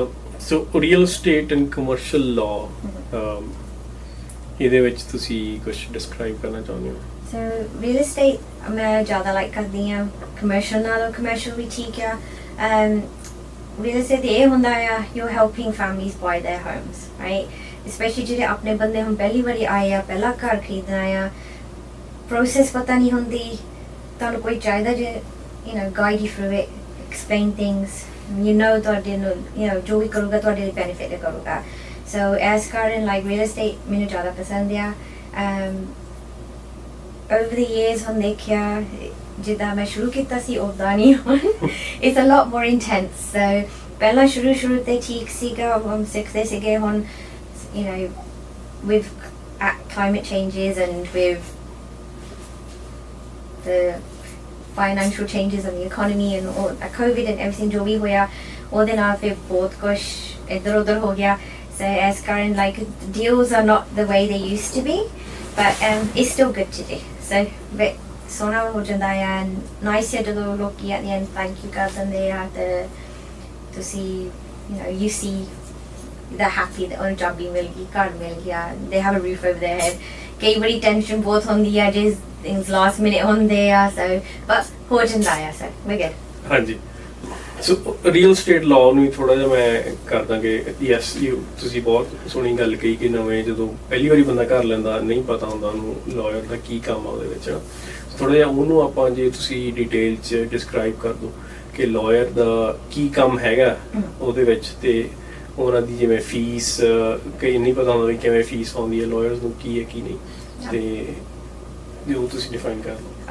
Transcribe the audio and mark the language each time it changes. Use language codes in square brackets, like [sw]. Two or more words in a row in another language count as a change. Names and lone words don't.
[pa] ਸੋ [en] real estate and commercial law, [pa] ਇਹਦੇ ਵਿੱਚ ਤੁਸੀਂ ਕੁਝ ਡਿਸਕ੍ਰਾਈਬ ਕਰਨਾ ਚਾਹੁੰਦੇ ਹੋ? ਸੋ [en] real estate [pa] ਮੈਂ ਜ਼ਿਆਦਾ ਲਾਈਕ ਕਰਦੀ ਹਾਂ ਕਮਰਸ਼ੀਅਲ ਨਾਲੋਂ। ਕਮਰਸ਼ੀਅਲ ਵੀ ਠੀਕ ਆ। [en] real estate [pa] ਇਹ ਹੁੰਦਾ ਆ [en] you're helping families buy their homes, right? [pa] ਸਪੈਸ਼ਲੀ ਜਿਹੜੇ ਆਪਣੇ ਬੰਦੇ ਹੁਣ ਪਹਿਲੀ ਵਾਰੀ ਆਏ ਆ, ਪਹਿਲਾ ਘਰ ਖਰੀਦਣਾ ਆ, ਪ੍ਰੋਸੈਸ ਪਤਾ ਨਹੀਂ ਹੁੰਦੀ, ਤੁਹਾਨੂੰ ਕੋਈ ਚਾਹੀਦਾ ਜੇ [en] guide you through it, explain things, you know [pa] ਤੁਹਾਡੇ ਨੂੰ ਜੋ ਵੀ ਕਰੂਗਾ ਤੁਹਾਡੇ ਲਈ ਬੈਨੀਫਿਟ ਕਰੂਗਾ ਸੋ ਐਸ ਕਾਰਨ [en] like real estate [pa] ਮੈਨੂੰ ਜ਼ਿਆਦਾ ਪਸੰਦ ਆ [en] over the years [pa] ਹੁਣ ਦੇਖਿਆ ਜਿੱਦਾਂ ਮੈਂ ਸ਼ੁਰੂ ਕੀਤਾ ਸੀ ਉੱਦਾਂ ਨਹੀਂ ਹੁਣ [en] it's a lot more intense so [pa] ਪਹਿਲਾਂ ਸ਼ੁਰੂ ਤੇ ਠੀਕ ਸੀਗਾ ਹੁਣ ਸਿੱਖਦੇ ਸੀਗੇ ਹੁਣ [en] you know with climate changes and with the financial changes in the economy and all COVID and everything [pa] ਜੋ ਵੀ ਹੋਇਆ ਉਹਦੇ ਨਾਲ ਫਿਰ ਬਹੁਤ ਕੁਛ ਇੱਧਰ ਉੱਧਰ ਹੋ ਗਿਆ [en] so as current like deals are not the way they used to be but it's still good to do so but [pa] ਸੋਹਣਾ ਹੋ ਜਾਂਦਾ ਆ [en] nice [pa] ਹੈ ਜਦੋਂ ਲੋਕੀ [en] at the end thank you [pa] ਕਰ ਦਿੰਦੇ ਆ ਤੇ ਤੁਸੀਂ [en] you see they're happy that [pa] ਉਹਨਾਂ job ਵੀ ਮਿਲ ਗਈ ਘਰ ਮਿਲ ਗਿਆ [en] they have a roof over their head [pa] ਕਈ ਵਾਰੀ ਟੈਨਸ਼ਨ ਬਹੁਤ ਹੁੰਦੀ ਆ ਜੇ [en] things last minute [pa] ਹੁੰਦੇ ਆ [en] so but [pa] ਹੋ ਜਾਂਦਾ ਆ [en] so we're good [pa] ਹਾਂਜੀ ਸੋ [en] real estate law [pa] ਨੂੰ ਵੀ ਥੋੜਾ ਜਿਹਾ ਮੈਂ ਕਰ ਦਾਂਗੇ ਯੈਸ ਤੁਸੀਂ ਬਹੁਤ ਸੋਹਣੀ ਗੱਲ ਕਹੀ ਕਿ ਨਵੇਂ ਜਦੋਂ ਪਹਿਲੀ ਵਾਰੀ ਬੰਦਾ ਘਰ ਲੈਂਦਾ ਨਹੀਂ ਪਤਾ ਹੁੰਦਾ ਉਹਨੂੰ ਲਾਇਰ ਦਾ ਕੀ ਕੰਮ ਆ ਉਹਦੇ ਵਿੱਚ ਥੋੜਾ ਜਿਹਾ ਉਹਨੂੰ ਆਪਾਂ ਜੇ ਤੁਸੀਂ ਡਿਟੇਲ 'ਚ ਡਿਸਕ੍ਰਾਈਬ ਕਰ ਦਿਓ ਕਿ ਲਾਇਰ ਦਾ ਕੀ ਕੰਮ ਹੈਗਾ ਉਹਦੇ ਵਿੱਚ ਤੇ ਉਹਨਾਂ ਦੀ ਜਿਵੇਂ ਫੀਸ ਕਈ ਨਹੀਂ ਪਤਾ ਹੁੰਦਾ ਵੀ ਕਿਵੇਂ ਫੀਸ ਆਉਂਦੀ ਹੈ ਲਾਇਰਸ ਨੂੰ ਕੀ ਹੈ ਕੀ ਨਹੀਂ ਤੇ ਜੋ ਤੁਸੀਂ ਡਿਫਾਈਨ ਕਰ ਲਓ